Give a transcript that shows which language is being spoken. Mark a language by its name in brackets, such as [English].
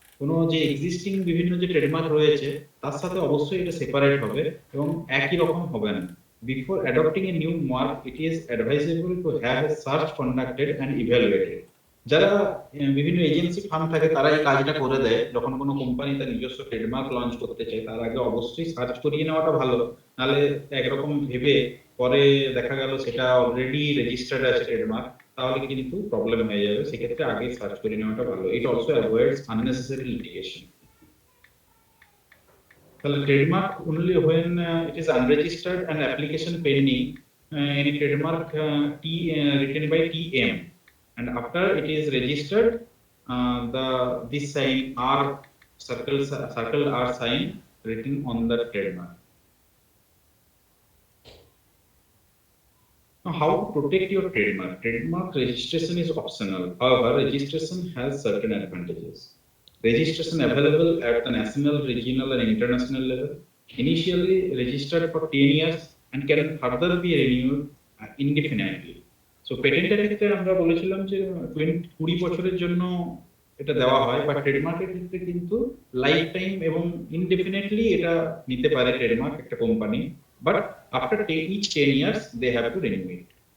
[Bangla] কোনো যে এক্সিস্টিং বিভিন্ন যে ট্রেডমার্ক রয়েছে তার সাথে অবশ্যই এটা সেপারেট হবে এবং একই রকম হবে না। [English] Before adopting a new mark, it is advisable to have a search conducted and evaluated. [Bangla] যারা বিভিন্ন এজেন্সি ফার্ম থাকে তারা এই কাজটা করে দেয়, যখন কোনো কোম্পানি তার নিজস্ব ট্রেডমার্ক লঞ্চ করতে চায় তার আগে অবশ্যই সার্চ করিয়ে নেওয়াটা ভালো, নাহলে একরকম ভেবে পরে দেখা গেল সেটা অলরেডি রেজিস্টার্ড আছে ট্রেডমার্ক, তাহলে কিন্তু প্রবলেম হয়ে যাবে। সেক্ষেত্রে আগে সার্চ করে নেওয়াটা ভালো। [English] It also avoids unnecessary litigation. Trademark only when it is unregistered and application pending, any trademark written by TM, and after it is registered, this sign R circle R sign written on the trademark. Now, how to protect your trademark? Trademark registration is optional. However, registration has certain advantages. Registration available at the national, regional and international level. Initially registered for 10 years and can further be renewed indefinitely. [Bangla] So পেটেন্টের ক্ষেত্রে আমরা বলেছিলাম যে 20 বছরের জন্য এটা দেওয়া হয়, বাট ট্রেডমার্কের ক্ষেত্রে কিন্তু লাইফ টাইম এবং ইনডেফিনেটলি এটা নিতে পারে ট্রেডমার্ক একটা company, [English] But after each 10 years they have to renew it.